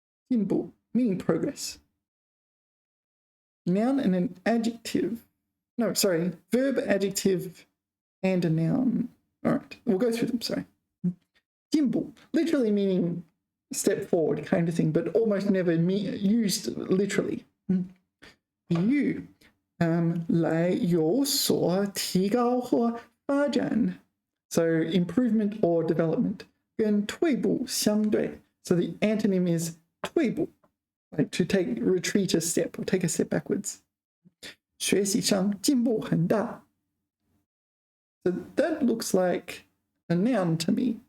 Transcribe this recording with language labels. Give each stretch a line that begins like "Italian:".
English: 进步 meaning progress. Noun and an adjective. No, sorry, verb, adjective, and a noun. All right, we'll go through them, sorry. 进步, literally meaning step forward kind of thing, but almost never used literally.
Chinese: 比喻, 来有所提高或发展.
English: So improvement or development.
Chinese: 跟退步相对.
English: So the antonym is 退步. Like to retreat a step or take a step backwards.
Chinese: 学习上进步很大.
English: So that looks like a noun to me.